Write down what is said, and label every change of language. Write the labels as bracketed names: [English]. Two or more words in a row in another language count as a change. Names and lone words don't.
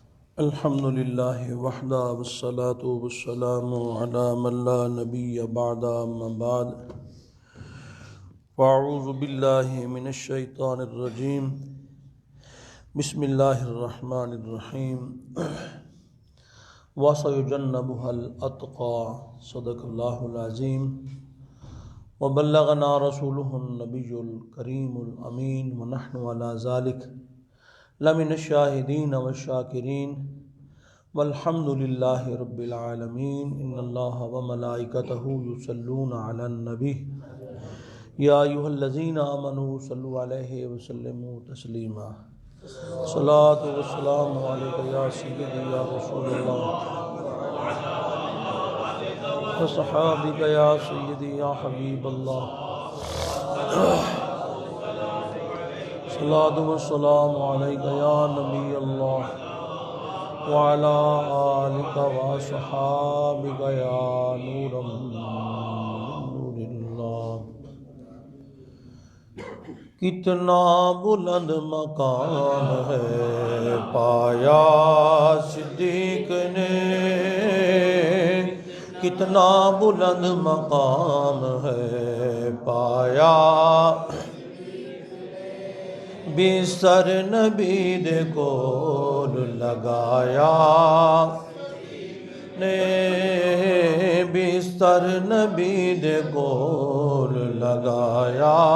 [Arabic] الحمد لله وحده والصلاة والسلام على من لا نبي بعده أما بعد فأعوذ بالله من الشيطان الرجيم بسم الله الرحمن الرحيم وسيجنبها الأتقى صدق الله العظيم وبلغنا رسوله النبي الكريم الأمين ونحن على ذلك لمن الشاهدين والشاكرين والحمد لله رب العالمين. إن الله وملائكته يصلون على النبي يا أيها الذين آمنوا صلوا عليه وسلموا تسليما. صلاة وسلام عليك يا سيدي يا رسول الله وصحابك يا سيدي يا حبيب الله. صلاة وسلام عليك يا نبي الله وعلى آلك وصحابك يا نور من نور الله. [Punjabi] کنا بلند مقام ہے پایا صدیق نے, کنا بلند مقام ہے پایا بستر نبی دے کول لگایا نے، بستر نبی دے کول لگایا.